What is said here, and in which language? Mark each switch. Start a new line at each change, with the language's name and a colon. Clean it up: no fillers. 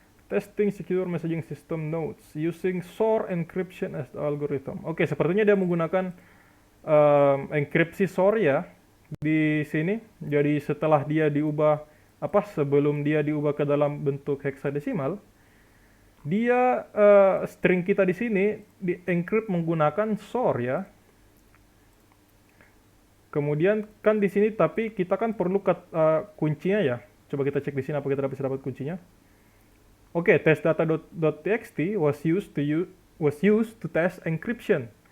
English: Testing secure messaging system notes using SOR encryption as the algorithm.
Indonesian: Oke, sepertinya dia menggunakan enkripsi SOR ya di sini. Jadi setelah dia diubah sebelum dia diubah ke dalam bentuk heksadesimal, dia string kita di sini di encrypt menggunakan SOR ya. Kemudian kan di sini tapi kita kan perlu kuncinya ya. Coba kita cek di sini apa kita bisa dapat kuncinya.
English: Oke, testdata.txt was used to test encryption.